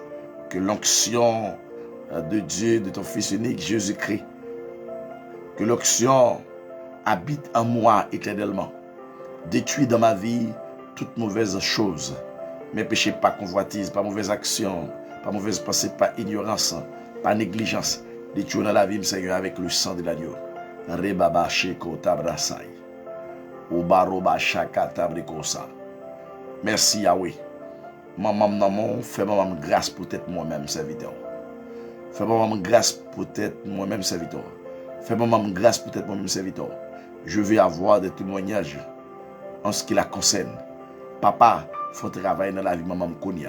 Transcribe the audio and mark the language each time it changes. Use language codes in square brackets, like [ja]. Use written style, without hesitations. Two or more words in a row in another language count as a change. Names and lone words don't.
[fr] Que l'onction de Dieu, de ton Fils unique, Jésus-Christ, que l'onction habite en moi éternellement. Détruis dans ma vie toute mauvaise chose. Mes péchés, pas convoitise, pas mauvaise action, pas mauvaise pensée, pas ignorance, pas négligence. Détruis dans la vie, Seigneur, avec le sang de l'agneau. Rebaba sheko tabrasai. Obaroba shaka tabrikosa. Merci Yahweh. Maman, maman, fais-moi grâce pour être moi-même serviteur. Fais-moi grâce pour être moi-même serviteur. Fais-moi grâce pour être moi-même serviteur. Je veux avoir des témoignages en ce qui la concerne. Papa, faut travailler dans la vie maman Kounia.